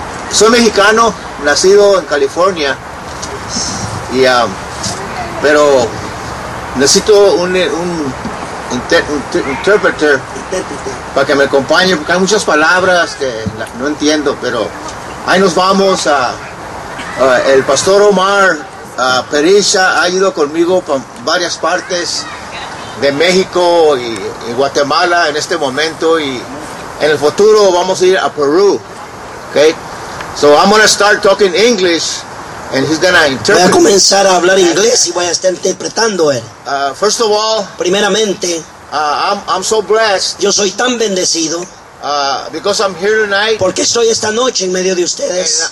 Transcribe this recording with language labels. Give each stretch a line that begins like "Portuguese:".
Spanish: Soy mexicano, nacido en California, y pero necesito un interpreter para que me acompañe, porque hay muchas palabras que no entiendo. Pero ahí nos vamos. El pastor Omar Perisha ha ido conmigo por varias partes de México y Guatemala en este momento, y en el futuro vamos a ir a Perú.
English: Okay, so I'm gonna start talking English and he's gonna interpret.
Spanish: Voy a comenzar a hablar inglés y voy a estar interpretando él.
English: First of all,
Spanish: primeramente,
English: I'm so blessed.
Spanish: Yo soy tan bendecido.
English: Because I'm here tonight.
Spanish: Porque estoy esta noche en medio de ustedes.